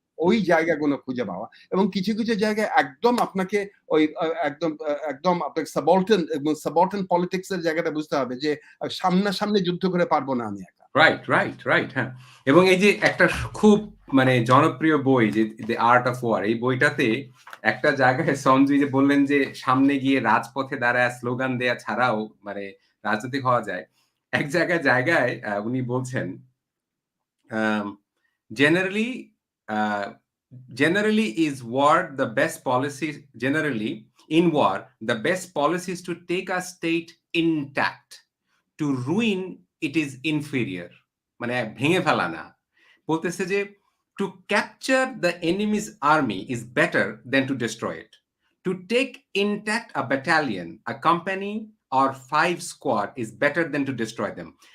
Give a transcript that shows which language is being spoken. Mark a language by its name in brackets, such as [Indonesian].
[Bangla] ওই জায়গাগুলো খুঁজে পাওয়া, এবং কিছু কিছু জায়গায় একদম আপনাকে ওই একদম আপনাকে সাবঅর্ডিনেট পলিটিক্স এর জায়গাটা বুঝতে হবে, যে সামনাসামনি যুদ্ধ করে পারবো না আমি একা। রাইট, হ্যাঁ। এবং এই যে একটা খুব মানে জনপ্রিয় বই যে দ্য আর্ট অফ ওয়ার, এই বইটাতে একটা জায়গায় সঞ্জয় যে বললেন যে সামনে গিয়ে রাজপথে দাঁড়ায় স্লোগান দেয়া ছাড়াও মানে রাজনৈতিক হওয়া যায়। [English] এক জায়গায় উনি বলছেন generally generally is war the best policy generally in war the best policy is to take a state intact, to ruin it is inferior, [Bangla] মানে ভেঙে ফেলা না। বলতেছে যে [English] To capture the enemy's army is better than to destroy it, to take intact a battalion, a company or 5 squad is better than to destroy them.